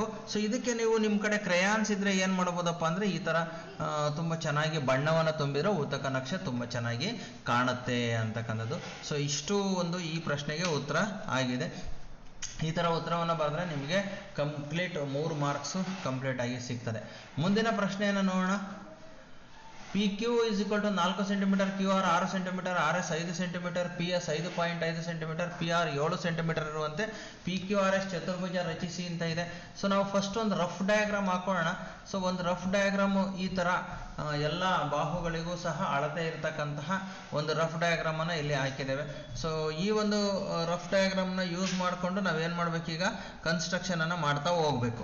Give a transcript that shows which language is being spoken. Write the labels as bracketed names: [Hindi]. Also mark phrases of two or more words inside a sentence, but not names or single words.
[Kannada] ಸೊ ಇದಕ್ಕೆ ನೀವು ನಿಮ್ಮ ಕಡೆ ಕ್ರೇಯಾನ್ಸ್ ಇದ್ದರೆ ಏನು ಮಾಡ್ಬೋದಪ್ಪ ಅಂದರೆ ಈ ಥರ ತುಂಬ ಚೆನ್ನಾಗಿ ಬಣ್ಣವನ್ನು ತುಂಬಿರೋ ಊತಕ ನಕ್ಷೆ ತುಂಬ ಚೆನ್ನಾಗಿ ಕಾಣುತ್ತೆ ಅಂತಕ್ಕಂಥದ್ದು. ಸೊ ಇಷ್ಟು ಒಂದು ಈ ಪ್ರಶ್ನೆಗೆ ಉತ್ತರ ಆಗಿದೆ. ಈ ಥರ ಉತ್ತರವನ್ನು ಬರೆದ್ರೆ ನಿಮಗೆ ಕಂಪ್ಲೀಟ್ 3 ಮಾರ್ಕ್ಸು ಕಂಪ್ಲೀಟ್ ಆಗಿ ಸಿಗ್ತದೆ. ಮುಂದಿನ ಪ್ರಶ್ನೆಯನ್ನು ನೋಡೋಣ. [English] PQ is equal to 4 cm, QR 6 cm, RS 5 cm, PS 5.5 cm, PR 7 cm [Kannada] ಇರುವಂತೆ PQRS ಚತುರ್ಭುಜ ರಚಿಸಿ ಅಂತ ಇದೆ. ಸೊ ನಾವು ಫಸ್ಟ್ ಒಂದು [English] rough diagram [Kannada] ಹಾಕೋಣ. ಸೊ ಒಂದು [English] rough diagram [Kannada] ಈ ಥರ ಎಲ್ಲ ಬಾಹುಗಳಿಗೂ ಸಹ ಅಳತೆ ಇರತಕ್ಕಂತಹ ಒಂದು [English] rough diagram [Kannada] ಇಲ್ಲಿ ಹಾಕಿದ್ದೇವೆ. ಸೊ ಈ ಒಂದು [English] rough diagram [Kannada] ಯೂಸ್ ಮಾಡಿಕೊಂಡು ನಾವೇನು ಮಾಡಬೇಕೀಗ ಕನ್ಸ್ಟ್ರಕ್ಷನನ್ನು ಮಾಡ್ತಾ ಹೋಗಬೇಕು.